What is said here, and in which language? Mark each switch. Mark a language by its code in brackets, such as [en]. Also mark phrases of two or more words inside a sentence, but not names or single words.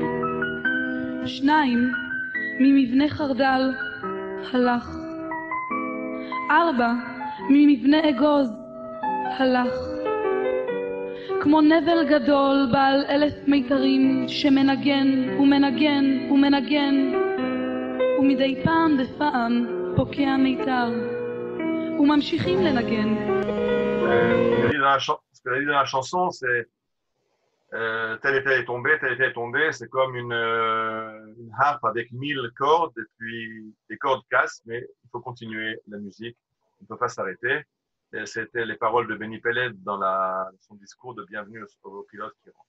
[he] שניים ממבנה חרדל הלך, 4 ממבנה אגוז הלך, כמו נבל גדול בעל 1000 מיתרים שמנגן ומנגן ומנגן, ומדי פעם בפעם פוקע מיתר, וממשיכים לנגן. [fr] Ce que dit dans la chanson, c'est tel et tel est tombé, c'est comme une harpe avec 1000 cordes, et puis les cordes cassent, mais il faut continuer la musique, on ne peut pas s'arrêter. C'était les paroles de Benny Peled dans son discours de bienvenue aux pilotes qui rentrent.